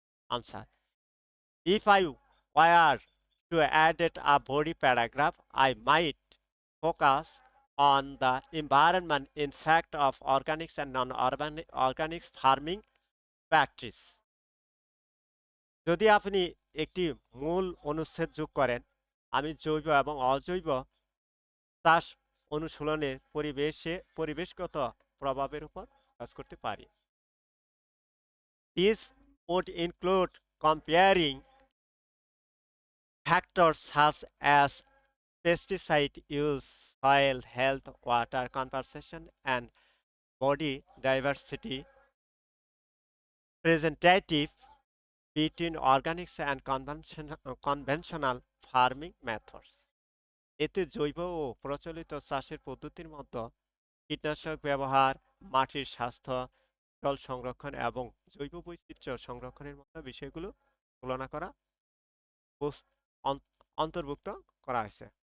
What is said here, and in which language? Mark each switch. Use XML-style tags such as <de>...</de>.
<en>Answer: if I were to add a body paragraph, I might focus on the environment impact of organics and non-organic farming practice.</en> <bn>যদি আপনি একটি মূল অনুচ্ছেদ যোগ করেন, আমি জৈব এবং অজৈব চাষ অনুশীলনের পরিবেশগত প্রভাবের উপর কাজ করতে পারি।</bn> <en>This would include comparing factors such as pesticide use, soil health, water conservation, and body diversity representative between organics and conventional farming methods.</en> <bn>এতে জৈব ও প্রচলিত চাষের পদ্ধতির মধ্যে কীটনাশক ব্যবহার, মাটির স্বাস্থ্য, জল সংরক্ষণ এবং জৈব বৈচিত্র্য সংরক্ষণের মতো বিষয়গুলো তুলনা করা অন্তর্ভুক্ত করা হয়েছে।</bn>